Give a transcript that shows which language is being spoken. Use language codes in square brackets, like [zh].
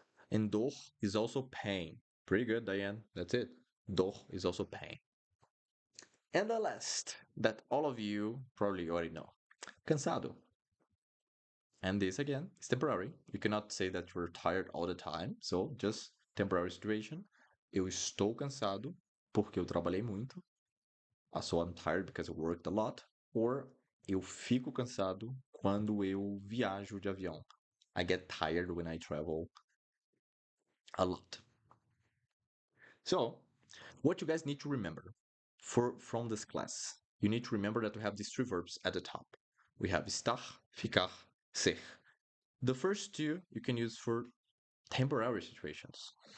[en] And dor is also pain. Pretty good, Diane. That's it. Dor is also pain. And the last that all of you probably already know. Cansado. And this again is temporary. You cannot say that you're tired all the time. So just temporary situation. [pt] Eu estou cansado porque eu trabalhei muito. [en] So I'm tired because I worked a lot. [pt] Or eu fico cansado quando eu viajo de avião. [en] I get tired when I travel a lot. So, what you guys need to remember from this class, you need to remember that we have these three verbs at the top. We have estar, ficar, ser. The first two you can use for temporary situations.